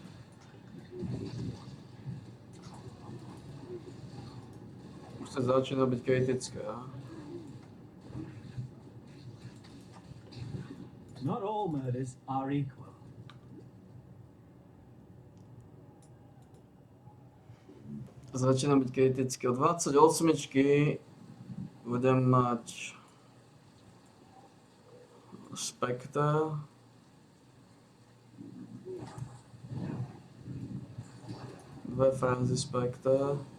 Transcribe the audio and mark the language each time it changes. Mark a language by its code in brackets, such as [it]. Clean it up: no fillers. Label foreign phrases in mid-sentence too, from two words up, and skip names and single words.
[sk] Už sa začína byť kritická. [en] Not all murders are equal. [sk] Začína byť kritické. Od 28 budem mať Spectre. Dve Frenzy Spectre.